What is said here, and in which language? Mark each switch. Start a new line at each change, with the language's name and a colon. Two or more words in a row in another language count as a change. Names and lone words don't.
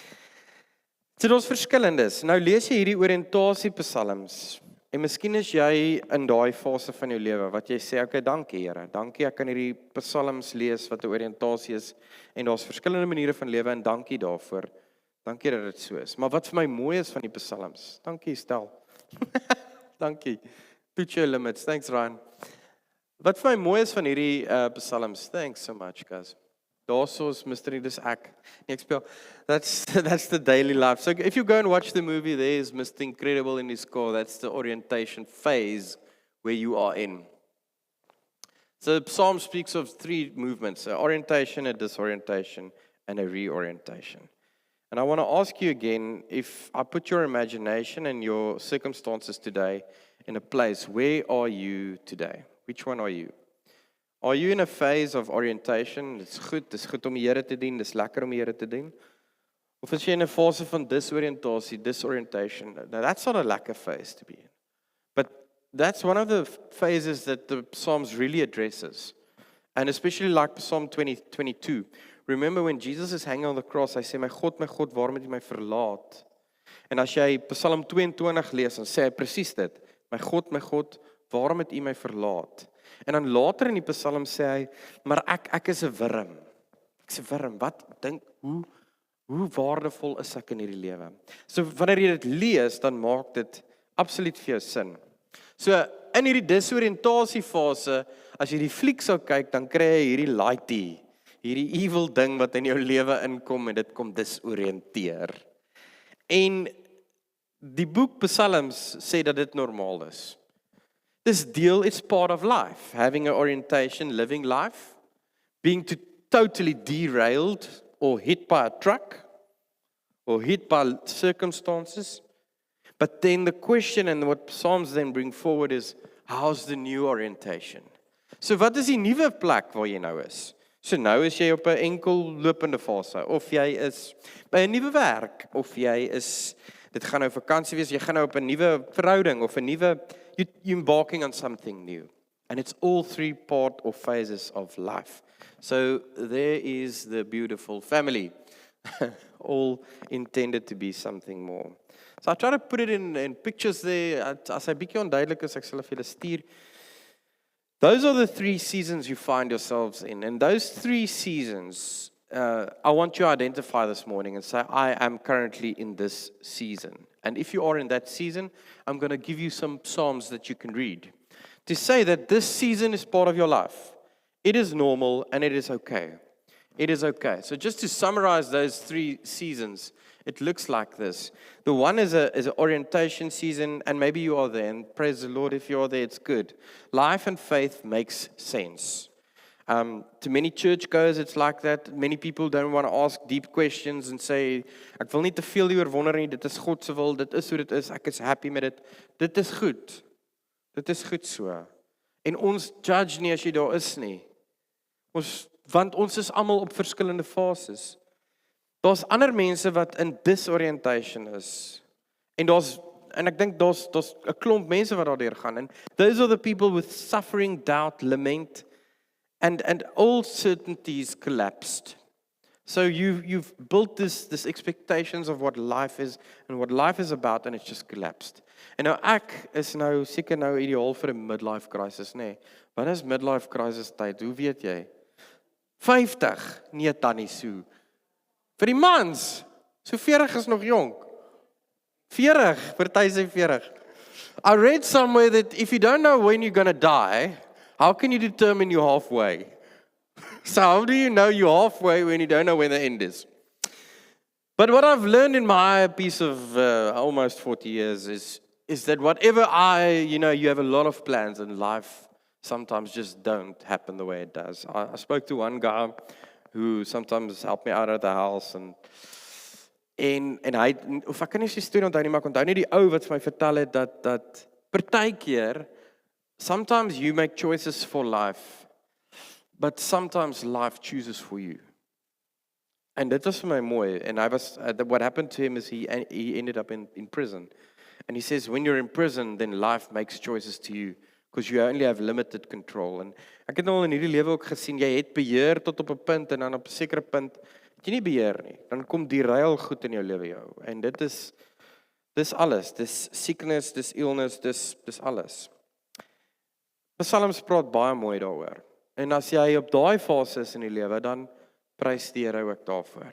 Afrikaans: So daar's verskillendes. Nou lees jy hierdie oriëntasie Psalms, en miskien is jy in daai fase van jou lewe wat jy sê, okay, dankie Here, dankie ek kan hierdie Psalms lees wat 'n oriëntasie is, en daar's verskillende maniere van lewe, en dankie daarvoor. Dankie dat dit so is. Maar wat vir my mooi is van die Psalms, dankie Stel. Dankie.
English: Put your limits. Thanks Ryan.
Afrikaans: Wat vir my mooi is van hierdie Psalms,
English: thanks so much guys.
Afrikaans: Daarsoos Mr. Dis ek. Nee, ek speel.
English: That's the daily life. So if you go and watch the movie, there's Mr. Incredible in his score. That's the orientation phase where you are in. So the Psalm speaks of 3 movements: a orientation, a disorientation, and a reorientation. And I want to ask you again, if I put your imagination and your circumstances today in a place, where are you today? Which one are you? Are you in a phase of orientation?
Afrikaans: Dis goed om die Here te dien, dis lekker om die Here te dien. Of is jy in 'n fase van disorientation?
English: Now that's not a lekker phase to be in. But that's one of the phases that the Psalms really addresses. And especially like Psalm 22. Remember when Jesus is hanging on the cross,
Afrikaans: hy sê, my God, waarom het jy my verlaat? En as jy Psalm 22 lees, dan sê hy presies dit. My God, waarom het u my verlaat? En dan later in die Psalm sê hy, maar ek is 'n wurm. Ek's 'n wurm. Wat dink, hoe waardevol is ek in hierdie lewe? So wanneer jy dit lees, dan maak dit absoluut vir jou sin. So in hierdie disoriëntasie fase, as jy die fliek sou kyk, dan kry jy hierdie lighty, hierdie evil ding wat in jou lewe inkom en dit kom disoriënteer. En die boek Psalms sê dat dit normaal is.
English: This deal is part of life, having an orientation, living life, being totally derailed or hit by a truck or hit by circumstances. But then the question and what Psalms then bring forward is, how's the new orientation?
Afrikaans: So wat is die nuwe plek waar jy nou is? So nou is jy op 'n enkel lopende fase, of jy is by 'n nuwe werk, of jy is, dit gaan nou vakansie wees, jy gaan nou op 'n nuwe verhouding, of 'n nuwe,
English: you're embarking on something new. And it's all 3 part or phases of life. So there is the beautiful family. all intended to be something more. So I try to put it in pictures there. As I bietjie onduidelik is, ek sal vir julle stuur. Those are the 3 seasons you find yourselves in. And those 3 seasons, I want you to identify this morning and say, I am currently in this season. And if you are in that season, I'm going to give you some Psalms that you can read. To say that this season is part of your life. It is normal and it is okay. It is okay. So just to summarize those 3 seasons, it looks like this. The one is an orientation season, and maybe you are there, and praise the Lord if you are there, it's good. Life and faith makes sense. To many churchgoers, it's like that. Many people don't want to ask deep questions and say,
Afrikaans: ek wil nie te veel hieroor wonder nie, dit is God se wil, dit is hoe dit is, ek is happy met dit. Dit is goed. Dit is goed so. En ons judge nie as jy daar is nie. Want ons is almal op verskillende fases. Daar's ander mense wat in disorientation is. En ek dink daar's 'n klomp mense wat daardeur gaan.
English: And those are the people with suffering, doubt, lament, and all certainties collapsed. So you've built this expectations of what life is and what life is about, and it's just collapsed.
Afrikaans: En nou ek is nou seker nou ideaal vir 'n
English: midlife crisis,
Afrikaans: nê? Wat is
English: midlife crisis
Afrikaans: tyd? Hoe weet jy? 50, nee tannie Sue. Vir die mans, so 40 is nog jonk. 40, party sê 40.
English: I read somewhere that if you don't know when you're going to die, how can you determine you're halfway? So how do you know you're halfway when you don't know when the end is? But what I've learned in my piece of almost 40 years is that whatever you have a lot of plans in life, sometimes just don't happen the way it does. I spoke to one guy who sometimes helped me out of the house
Afrikaans: en hy, of ek kan nie sy storie onthou nie, maar ek onthou nie die ou wat vir my vertel het dat partykeer,
English: sometimes you make choices for life, but sometimes life chooses for you.
Afrikaans: En dit was vir my mooi,
English: and what happened to him is he ended up in prison. And he says, when you're in prison, then life makes choices to you, because you only have limited control.
Afrikaans: En ek het nou al in hierdie lewe ook gesien, jy het beheer tot op 'n punt, en dan op 'n sekere punt, het jy nie beheer nie. Dan kom die ruil goed in jou lewe jou. En dis alles, dis sickness, dis illness, dis alles. Psalms praat baie mooi daaroor. En as jy op daai fase is in die lewe, dan prys die Here ook daarvoor.